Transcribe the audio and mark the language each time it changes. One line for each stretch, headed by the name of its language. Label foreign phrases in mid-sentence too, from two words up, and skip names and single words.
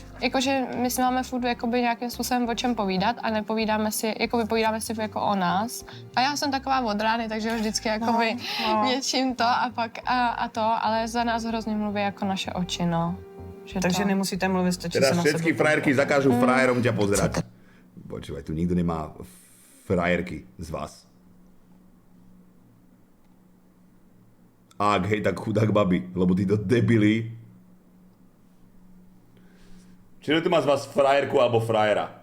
Czech: Jakože my si máme furt jakoby nějakým způsobem o čem povídat a nepovídáme si, jakoby povídáme si jako o nás. A já jsem taková od rány, takže vždycky jakoby něčím to a pak a to, ale za nás hrozně mluví jako naše oči, no. Že Takže to. nemusíte mluvit, stačí se
Slovak: Teraz na všetky sebe frajerky zakážu frajerom ťa pozerať. Počúvaj, tu nikto nemá frajerky z vás. Ak hej, tak chudák babi, lebo títo debili. Čiže tu má z vás frajerku alebo frajera?